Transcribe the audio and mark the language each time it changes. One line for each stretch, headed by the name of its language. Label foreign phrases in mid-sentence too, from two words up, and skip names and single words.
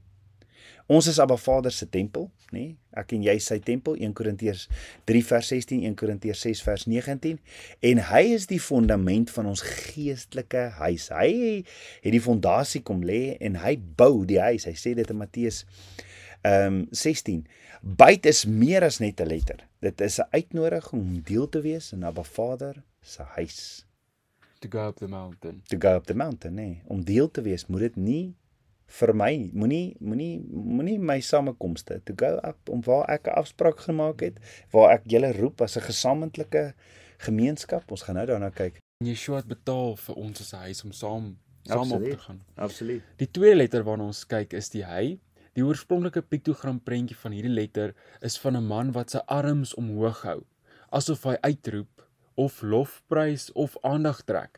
Afrikaans: Ons is Abba Vader se tempel, ek en jy sy tempel, 1 Korintiërs 3 vers 16, 1 Korintiërs 6 vers 19, en hy is die fondament van ons geestelike huis. Hy het die fondasie kom lê en hy bou die huis. Hy sê dit in Matteus 16. Byt is meer as net 'n letter. Dit is 'n uitnodiging om deel te wees in Abba Vader se huis.
English: To go up the mountain. To go up the mountain,
Afrikaans: om deel te wees, moet dit nie vir my, moenie my samekomste,
English: to go up,
Afrikaans: om waar ek 'n afspraak gemaak het, waar ek julle roep as 'n gesamentlike gemeenskap, ons gaan nou daarna kyk. Yeshua het betaal vir ons as 'n huis om saam op te gaan. Absoluut. Die tweede letter waarna ons kyk is die hy. Die oorspronklike piktogram prentjie van hierdie letter is van 'n man wat sy arms omhoog hou, asof hy uitroep, of lofprys of aandag trek.